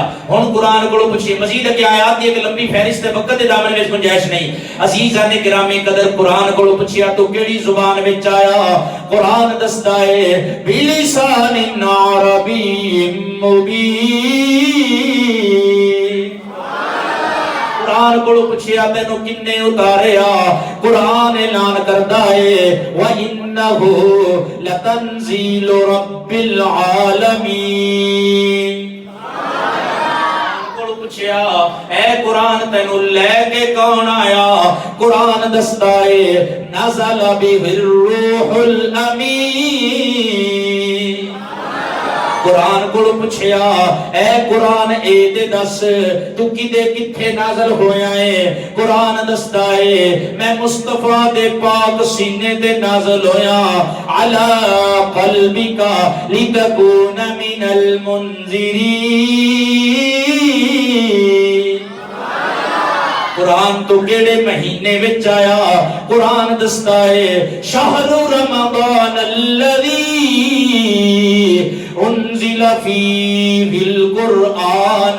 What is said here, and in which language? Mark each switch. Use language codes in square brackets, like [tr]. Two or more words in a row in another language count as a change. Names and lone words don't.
[pa] ہن قرآن کو پوچھئے مزید کیا آیات دی ایک لمبی فہرست ہے، وقت دے دامن وچ گنجائش نہیں. عزیزان گرامی قدر قرآن کو پوچھیا تو کیڑی زبان وچ آیا؟ قرآن دسدا ہے [ar] بلسان عربی مبین. [pa] قرآن کو پوچھیا تینو کنے اتاریا؟ قرآن اعلان کردا ہے [ar] وَإِنَّهُ لَتَنزِيلُ رَبِّ الْعَالَمِينَ. [pa] پوچھیا اے قرآن تینو لے کے کون آیا؟ قرآن دستا ہے [ar] نزل بہ الروح الامین. [pa] قرآن کو پوچھیا اے قرآن اے تے دس تو کدے کتھے نازل ہویا ہے؟ قرآن دستا ہے میں مصطفیٰ دے پاک سینے تے نازل ہویا. [ar] علی قلبک لتکون من المنذرین. [pa] قرآن تو کیڑے مہینے وچ آیا؟ قرآن دستا ہے [ar] شہر رمضان الذی انزل فیہ القرآن.